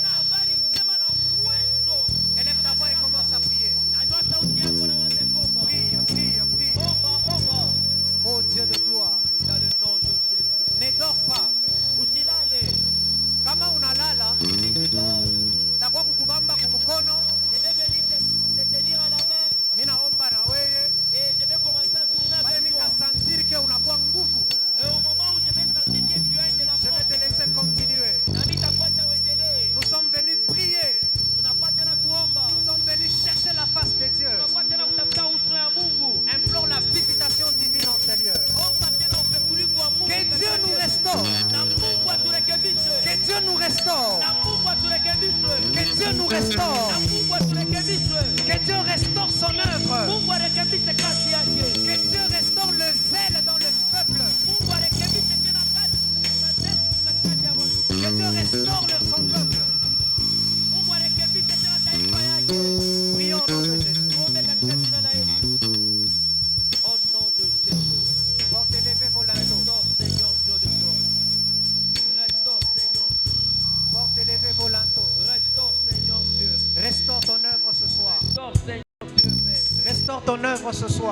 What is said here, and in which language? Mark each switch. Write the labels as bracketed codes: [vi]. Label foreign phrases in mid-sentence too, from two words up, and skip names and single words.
[fr] Élève ta voix et commence à prier. Prie, prie, prie. Oh Dieu de gloire, Dans le nom de Jésus. ne dors pas. [sw] Usilale. Kama unalala, takuwa kukubamba kumukono. [fr] Je vais venir te tenir à la main [sw] Mimi naomba na wewe. [fr] et je vais commencer à tourner [sw] Pale [fr] avec [sw] mimi [fr] toi. sentir que [sw] unakuwa nguvu. [fr] Et au moment où je vais sentir que tu as de la Je vais force, te laisser continuer. [sw] nami nitakuacha uendelee. [fr] Nous sommes venus prier. [sw] Tunakuwa tena kuomba. [fr] Nous sommes venus chercher la face de Dieu. [sw] Tunakuwa tena kutafuta uso ya Mungu. [fr] Implore la visitation divine en ces lieux. [sw] Omba tena upekulivu wa Mungu. [fr] Que Dieu nous restaure. [sw] Na Mungu aturekebishe. [fr] Que Dieu nous restaure. [sw] Na Mungu aturekebishe. [fr] Que Dieu nous restaure. [sw] Na Mungu aturekebishe. [fr] Que Dieu restaure son œuvre. [sw] Mungu arekebishe kazi yake. [fr] Que Dieu restaure le zèle dans le peuple. [sw] Mungu arekebishe tena kazi katikati ya watu. [fr] Que Dieu restaure son peuple. [sw] Mungu arekebishe tena taifa yake. [fr] Prions au nom de Jésus. [sw] Tuombe katika jina la Yesu. [fr] Au nom de Jésus. Portez lever vos linteaux. Restaure Seigneur Dieu de gloire. Restaure Seigneur Dieu. Portez lever vos linteaux. Restaure Seigneur Dieu. Restaure ton œuvre ce soir. Restaure Seigneur Dieu Père. Restaure ton œuvre ce soir.